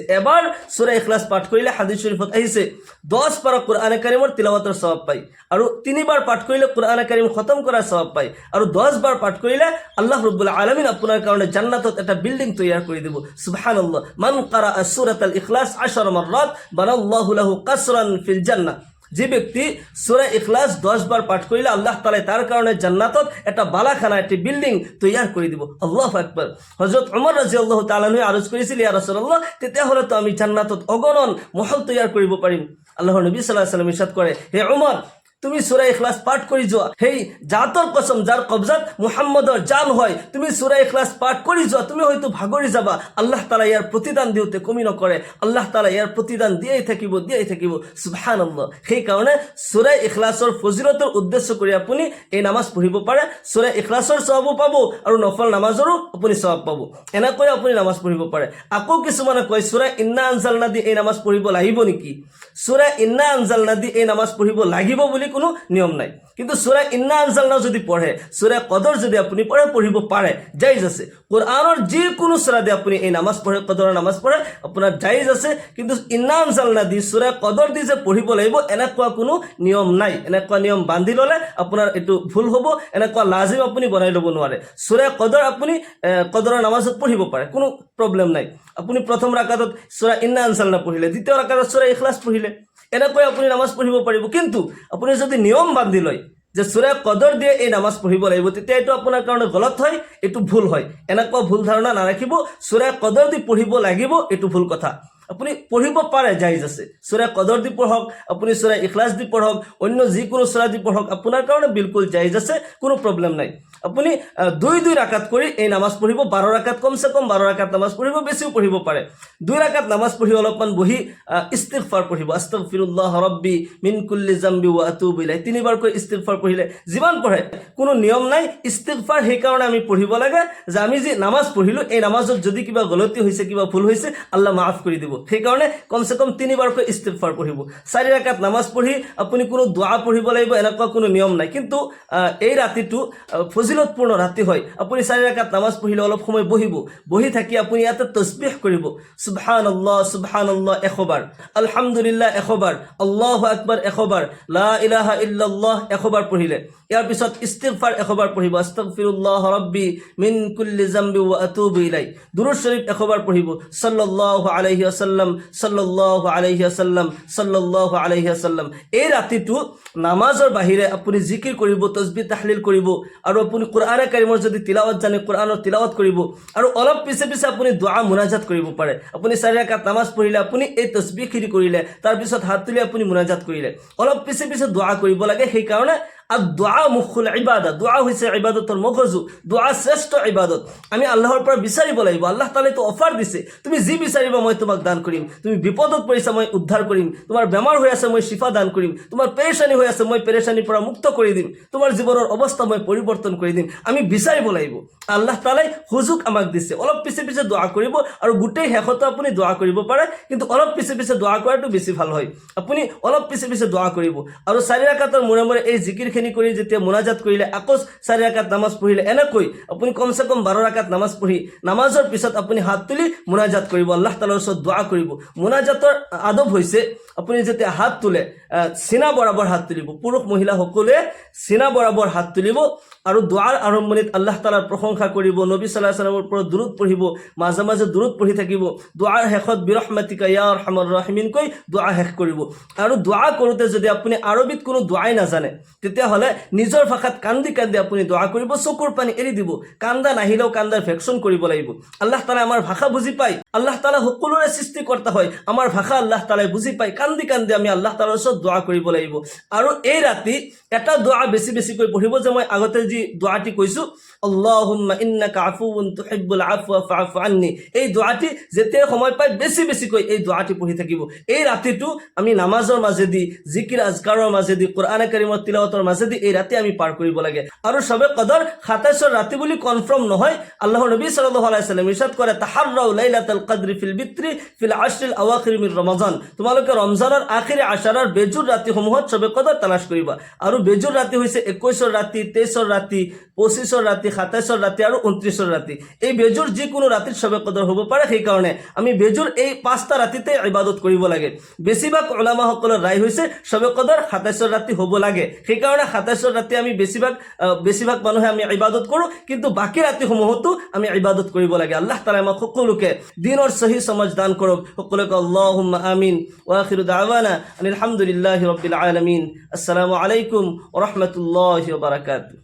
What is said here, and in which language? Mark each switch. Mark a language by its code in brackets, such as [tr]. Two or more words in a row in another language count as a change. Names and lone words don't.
[as] এবাৰ সূৰা ইখলাছ পাঠ কৰিলে হাদিছ শৰীফত আহিছে 10 পাৰা কোৰআন কাৰীমৰ তিলাৱাতৰ সওয়াব পায়, আৰু 3 বাৰ পাঠ কৰিলে কোৰআন কাৰীম খতম কৰাৰ সওয়াব পায়, আৰু 10 বাৰ পাঠ কৰিলে [ar] الله رب العالمين [as] আপোনাৰ কাৰণে জান্নাতত এটা বিল্ডিং তৈয়াৰ কৰি দিব। [ar] سبحان الله، من قرأ سورة الإخلاص 10 مرات بنى الله له قصرا في الجنة. [bn] যে ব্যক্তি সূরা ইখলাস 10 বার পাঠ করিলে [ar] الله تعالى [bn] তার কারণে জান্নাতত একটা বালাখানা, একটি বিল্ডিং তৈয়ার করে দিব। [ar] الله أكبر. [bn] হযরত ওমর [ar] رضي الله تعالى عنه [bn] আরজ করেছিল, [ar] يا رسول الله, [as] তেতিয়াহ'লে তো আমি জান্নাতত অগণন মহল তৈয়ার কৰিব পাৰিম। আল্লাহৰ নবী [ar] صلى الله عليه وسلم [as] ইরশাদ কৰে, হে ওমর, তুমি সূরা ইখলাস পাঠ কৰি যোৱা। সেই জাতৰ কসম যাৰ কবজাত মুহাম্মদৰ জান হয়, তুমি সূরা ইখলাস পাঠ কৰি যোৱা, তুমি হয়তো ভাগৰি যাবা, [ar] الله تعالى [as] ইয়াৰ প্ৰতিদান দিওঁতে কমি নকৰে। [ar] الله تعالى [as] ইয়াৰ প্ৰতিদান দিয়েই থাকিব। সুবহানাল্লাহ। সেই কাৰণে সূরা ইখলাছৰ ফজিলতৰ উদ্দেশ্য কৰি আপুনি এই নামাজ পঢ়িব পাৰে। সূরা ইখলাছৰ সওয়াবো পাব আৰু নফল নামাজৰো আপুনি সওয়াব পাব। এনেকৈ আপুনি নামাজ পঢ়িব পাৰে। আকৌ কিছুমানে কয় সূরা ইন্না আনজালনা দি এই নামাজ পঢ়িব লাগিব নেকি? সূরা ইন্না আনজালনা দি এই নামাজ পঢ়িব লাগিব বুলি কোনো নিয়ম নাই, কিন্তু সূরা ইন্না আনজালনা যদি পঢ়ে, সূরা কদৰ যদি আপুনি পঢ়িব পাৰে, জায়েজ আছে। কোরআনৰ যিকোনো সূরা দি আপুনি এই নামাজ পঢ়ে, কদৰৰ নামাজ পঢ়ে, আপোনাৰ জায়েজ আছে। কিন্তু ইন্না আনজালনা দি সূরা কদৰ দি যে পঢ়িব লাগিব এনেকুৱা কোনো নিয়ম নাই। এনেকুৱা নিয়ম বান্ধি ল'লে আপোনাৰ এইটো ভুল হ'ব। এনেকুৱা লাজিম আপুনি বনাই ল'ব নোৱাৰে। সূরা কদৰ আপুনি কদৰৰ নামাজত পঢ়িব পাৰে, কোনো প্ৰব্লেম নাই। আপুনি প্ৰথম ৰাকাতত সূরা ইন্না আনজালনা পঢ়িলে, দ্বিতীয় ৰাকাতত সূরা ইখলাছ পঢ়িলে, এনেকৈ আপুনি নামাজ পঢ়িব পাৰিব। কিন্তু আপুনি যদি নিয়ম বান্ধি লয় যে সূরা কদৰ দিয়ে এই নামাজ পঢ়িব লাগিব, তেতিয়া এইটো আপোনাৰ কাৰণে গলত হয়, এইটো ভুল হয়। এনেকুৱা ভুল ধাৰণা নাৰাখিব। সূরা কদৰ দি পঢ়িব লাগিব এইটো ভুল কথা। আপুনি পঢ়িব পাৰে, জায়েজ আছে। সূরা কদৰ দি পঢ়ক, আপুনি সূরা ইখলাছ দি পঢ়ক, অন্য যিকোনো সূরা দি পঢ়ক, আপোনাৰ কাৰণে বিলকুল জায়েজ আছে, কোনো প্ৰব্লেম নাই। আপুনি 2 ৰাকাত কৰি এই নামাজ পঢ়িব। 12 ৰাকাত, কমসে কম 12 ৰাকাত নামাজ পঢ়িব, বেছিও পঢ়িব পাৰে। 2 ৰাকাত নামাজ পঢ়ি অলপমান বহি ইস্তিগফাৰ পঢ়িব। [ar] أستغفر الله ربي من كل ذنب وأتوب إليه. [as] 3 বাৰকৈ ইস্তিগফাৰ পঢ়িলে, যিমান পঢ়ে, কোনো নিয়ম নাই। ইস্তিগফাৰ সেইকাৰণে আমি পঢ়িব লাগে যে আমি যে নামাজ পঢ়িলো, এই নামাজত যদি কিবা গলতি হৈছে, কিবা ভুল হৈছে, আল্লাহ মাফ কৰি দিব। সেইকাৰণে কমসে কম 3 বাৰকৈ ইস্তিগফাৰ পঢ়িব। 4 ৰাকাত নামাজ পঢ়ি আপুনি কোনো দোয়া পঢ়িব লাগিব এনেকুৱা কোনো নিয়ম নাই। কিন্তু এই ৰাতিটো ফজিলতপূৰ্ণ ৰাতি হয়। আপুনি 4 ৰাকাত নামাজ পঢ়িলে অলপ সময় বহি থাকি আপুনি ইয়াতে তসবিহ কৰিব। সুবহানাল্লাহ 100 বাৰ, আলহামদুলিল্লাহ 100 বাৰ, [ar] الله أكبر [as] 100 বাৰ, [ar] لا إله إلا الله [as] 100 বাৰ পঢ়িলে, ইয়াৰ পিছত ইস্তিগফাৰ 100 বাৰ পঢ়িব। [ar] أستغفر الله ربي من كل ذنب وأتوب إليه. [as] দুরূদ শরীফ 100 বাৰ পঢ়িব। [ar] صلى الله عليه وسلم، صلى الله عليه وسلم، صلى الله عليه وسلم. [as] এই ৰাতিটো নামাজৰ বাহিৰে আপুনি জিকিৰ কৰিব, তসবিহ তাহলিল কৰিব, আৰু আপুনি কোরআন কাৰীমৰ যদি তিলাওয়াত জানে কোরআনৰ তিলাওয়াত কৰিব, আৰু অলপ পিছে আপুনি দোয়া মুনাজাত কৰিব পাৰে। আপুনি 4 ৰাকাত নামাজ পঢ়িলে আপুনি এই তসবিহখিনি কৰিলে, তাৰপিছত হাত তুলি আপুনি মুনাজাত কৰিলে, অলপ পিছে দোয়া কৰিব লাগে। [bn] সেইকাৰণে [ar] الدعاء مخ العبادة, [bn] দোয়া হয়েছে ইবাদতর মগজু, দোয়া শ্রেষ্ঠ ইবাদত। [as] আমি আল্লাহর পৰা বিচাৰিব লাগিব। আল্লাহ তাআলাই তো অফাৰ দিছে, তুমি যি বিচাৰিবা মই তোমাক দান কৰিম। তুমি বিপদত পৰিছা মই উদ্ধাৰ কৰিম, তোমাৰ বেমাৰ হৈ আছে মই শিফা দান কৰিম, তোমাৰ পেৰেশানি হৈ আছে মই পেৰেশানিৰ পৰা মুক্ত কৰি দিম, তোমাৰ জীৱনৰ অৱস্থা মই পৰিৱৰ্তন কৰি দিম। আমি বিচাৰিব লাগিব। আল্লাহ তাআলাই সুযোগ আমাক দিছে। অলপ পিছে দোয়া কৰিব, আৰু গোটেই শেষতো আপুনি দোয়া কৰিব পাৰে, কিন্তু অলপ পিছে দোয়া কৰাটো বেছি ভাল হয়। আপুনি অলপ পিছে দোয়া কৰিব, আৰু 4 ৰাকাতৰ মূৰে এই জিকিৰ এইখিনি কৰি যেতিয়া মোনাজাত কৰিলে আকৌ 4 ৰাকাত নামাজ পঢ়িলে এনেকৈ আপুনি কমসে কম 12 ৰাকাত নামাজ পঢ়ি নামাজৰ পিছত আপুনি হাত তুলি মোনাজাত কৰিব আল্লাহ তাআলাৰ ওচৰত দোয়া কৰিব মোনাজাতৰ আদব হৈছে আপুনি যেতিয়া হাত তুলে সিনা বরাবর হাত তুলিব পুৰুষ মহিলা সকলে সিনা বরাবর হাত তুলিব আৰু দোয়াৰ আৰম্ভণিত আল্লাহ তাআলাৰ প্ৰশংসা কৰিব নবী সাল্লাল্লাহু আলাইহি ওয়াসাল্লামৰ ওপৰত দুৰুদ পঢ়িব মাজে মাজে দুৰুদ পঢ়ি থাকিব দোয়াৰ শেষত [ar] برحمتك يا أرحم الراحمين [as] কৈ দোয়া শেষ কৰিব আৰু দোয়া কৰোতে যদি আপুনি আৰবিত কোনো দোয়াই নাজানে তেতিয়া হলে নিজৰ ভাষাত কান্দি কান্দি আপুনি দোয়া কৰিব চকুৰ পানী এৰি দিব কান্দা নাহিলেও কান্দাৰ ভেকশন কৰিব লাগিব [ar] الله تعالى [as] আমাৰ ভাষা বুজি পায় [ar] الله تعالى [as] সকলোৰে সৃষ্টিকৰ্তা হয় আমাৰ ভাষা আল্লাহ তাআলাই বুজি পায় কান্দি কান্দি আমি আল্লাহ তাআলাৰ ওচৰত দোয়া কৰিব লাগিব আৰু এই ৰাতি এটা দোয়া বেছি বেছিকৈ পঢ়িব যে মই আগতে যি দোয়াটি কৈছো [ar] اللهم إنك عفو تحب العفو فاعف عني [as] এই দোয়াটি যেতিয়া সময় পায় বেছি বেছিকৈ এই দোয়াটি পঢ়ি থাকিব এই ৰাতিটো আমি নামাজৰ মাজেদি জিকিৰ আজকাৰৰ মাজেদি কোরআন কাৰীমৰ তিলাওয়াতৰ মাজেদি এই ৰাতি আমি পাৰ কৰিব লাগে আৰু সবে কদৰ 27 ৰাতি বুলি কনফাৰ্ম নহয় আল্লাহৰ নবী [ar] صلى الله عليه وسلم [as] ইরশাদ কৰে [ar] تحروا ليلة القدر في الوتر في العشر الأواخر من رمضان [as] তোমালোকে ৰমজানৰ আখিৰ আশাৰৰ বেজুৰ ৰাতিসমূহত সবে কদৰ তালাশ কৰিবা আৰু বেজুৰ ৰাতি হৈছে 21 ৰাতি 23 ৰাতি 25 ৰাতি 27 ৰাতি আৰু 29 ৰাতি এই বেজুৰ যিকোনো ৰাতিত সবে কদৰ হ'ব পাৰে সেই কাৰণে আমি বেজুৰ এই 5টা ৰাতিতে ইবাদত কৰিব লাগে বেছিভাগ উলামা সকলৰ ৰায় হৈছে সবে কদৰ 27 ৰাতি হ'ব লাগে সেই কাৰণে 27 ৰাতি আমি বেছিভাগ মানুহে আমি ইবাদত কৰো কিন্তু বাকি ৰাতিসমূহতো আমি ইবাদত কৰিব লাগে [ar] الله تعالى [as] আমাক সকলোকে দিনৰ সহি সমজ দান কৰক সকলোকে [ar] اللهم آمين وآخر دعوانا الحمد لله رب العالمين السلام عليكم ورحمة الله وبركاته